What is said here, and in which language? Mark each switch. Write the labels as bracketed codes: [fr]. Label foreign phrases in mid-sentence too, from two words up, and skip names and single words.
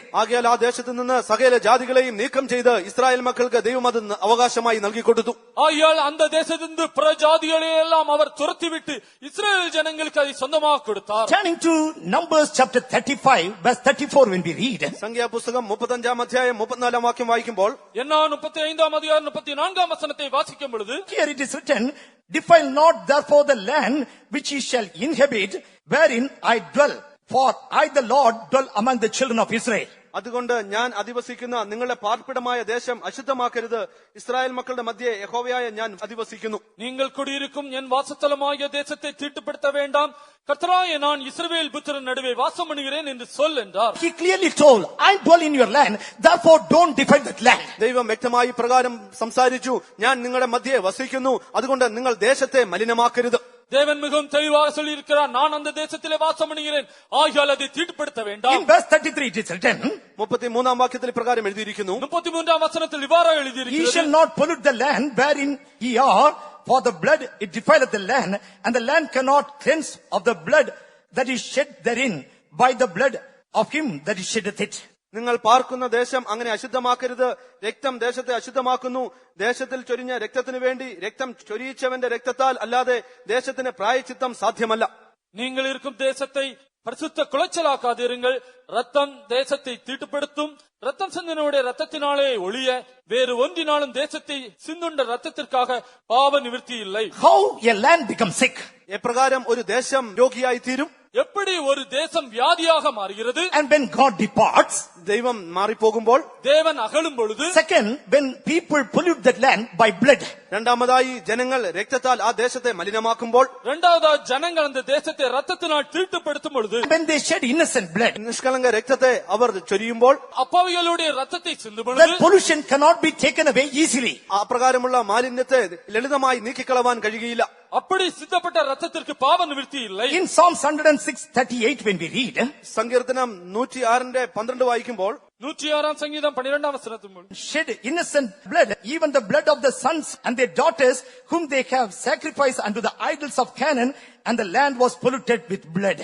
[ml] ആകയാൽ ആ ദേശത്ത് നിന്ന് സകല ജാതികളെയും നീക്കം ചെയ്ത് ഇസ്രായേൽ മക്കൾക്ക് ദൈവം അത് അവകാശമായി നൽകിക്കൊടുത്തു. [ta] ஆகையால் அந்த தேசத்திலிருந்து பிற ஜாதிகளை எல்லாம் அவர் துரத்திவிட்டு இஸ்ரவேல் ஜனங்களுக்கு அதை சொந்தமாக கொடுத்தார். [en] Turning to Numbers chapter 35 verse 34 when we read. [ml] സംഖ്യാപുസ്തകം 35 അധ്യായം 34 വാക്യം വായിക്കുമ്പോൾ [ta] என்ன 35 அதிகாரம் 34 வசனத்தை வாசிக்கும் பொழுது [en] Here it is written, defile not therefore the land which ye shall inhabit, wherein I dwell, for I the Lord dwell among the children of Israel. [ml] അതുകൊണ്ട് ഞാൻ അധിവസിക്കുന്ന നിങ്ങളുടെ പാർപ്പിടമായ ദേശം അശുദ്ധമാക്കരുത്. ഇസ്രായേൽ മക്കളുടെ മധ്യേ യഹോവയായ ഞാൻ അധിവസിക്കുന്നു. [ta] நீங்கள் குடியிருக்கும் என் வாசஸ்தலமாகிய தேசத்தை தீட்டுப்படுத்த வேண்டாம், கர்த்தராகிய நான் இஸ்ரவேல் புத்திரன் நடுவே வாசம் பண்ணுகிறேன் என்று சொல் என்றார். [en] He clearly told, I dwell in your land, therefore don't defile that land. [ml] ദൈവം വ്യക്തമായി പ്രകാരം സംസാരിച്ചു, ഞാൻ നിങ്ങളുടെ മധ്യേ വസിക്കുന്നു, അതുകൊണ്ട് നിങ്ങൾ ദേശത്തെ മലിനമാക്കരുത്. [ta] தேவன் மிகவும் தெளிவாக சொல்லி இருக்கிறார், நான் அந்த தேசத்திலே வாசம் பண்ணுகிறேன், ஆகையால் அதை தீட்டுப்படுத்த [en] In [ta] வேண்டாம். [en] verse 33 it is written, [ml] 33 വാക്യത്തിൽ പ്രകാരം എഴുതിയിരിക്കുന്നു, [ta] 33 வசனத்தில் இவ்வாறு [en] ye [ta] எழுதியிருக்கிறது, [en] shall not pollute the land wherein ye are, for the blood it defileth the land, and the land cannot cleanse of the blood that is shed therein by the blood of him that is sheddeth it. [ml] നിങ്ങൾ പാർക്കുന്ന ദേശം അങ്ങനെ അശുദ്ധമാക്കരുത്. രക്തം ദേശത്തെ അശുദ്ധമാക്കുന്നു. ദേശത്തിൽ ചൊരിഞ്ഞ രക്തത്തിനു വേണ്ടി രക്തം ചൊരിയിച്ചവന്റെ രക്തത്താൽ അല്ലാതെ ദേശത്തിന് പ്രായച്ചിത്തം സാധ്യമല്ല. [ta] நீங்கள் இருக்கும் தேசத்தை பரிசுத்த குலைச்சலாக்காதிருங்கள், ரத்தம் தேசத்தை தீட்டுப்படுத்தும், ரத்தம் சிந்தினுடைய ரத்தத்தினாலே ஒழிய வேறு ஒன்றினாலும் தேசத்தை சிந்துண்ட ரத்தத்திற்காக பாவ நிவர்த்தி இல்லை. [en] How a land becomes sick? [ml] എപ്രകാരം ഒരു ദേശം രോഗിയായി തീരും? [ta] எப்படி ஒரு தேசம் வியாதியாக மாறுகிறது? [en] And when God departs, [ml] ദൈവം മാറിപ്പോകുമ്പോൾ. [ta] தேவன் அகலும் பொழுது. [en] second, when people pollute that land by blood, [ml] രണ്ടാമതായി ജനങ്ങൾ രക്തത്താൽ ആ ദേശത്തെ മലിനമാക്കുമ്പോൾ. [ta] இரண்டாவதா ஜனங்கள் அந்த தேசத்தை ரத்தத்தினால் தீட்டுப்படுத்தும் பொழுது. [en] when they shed innocent blood, [ml] നിഷ്കളങ്ക രക്തത്തെ അവർ ചൊരിയുമ്പോൾ [ta] அப்பாவிகளுடைய ரத்தத்தை சிந்தும் [en] that [ta] பொழுது [en] pollution cannot be taken away easily. [ml] അപ്രകാരമുള്ള മാലിന്യത്തെ ലളിതമായി നീക്കിക്കളവാൻ കഴിയുകയില്ല. [ta] அப்படி சிந்தப்பட்ட ரத்தத்திற்கு பாவ நிவர்த்தி இல்லை. [en] In Psalms 106:38 when we read, [ml] സങ്കീർത്തനം 106:12 വായിക്കുമ്പോൾ [ta] 106 சங்கீதம் 12 வசனத்தில் [en] shed innocent blood, even the blood of the sons and their daughters whom they have sacrificed unto the idols of Canaan, and the land was polluted with blood.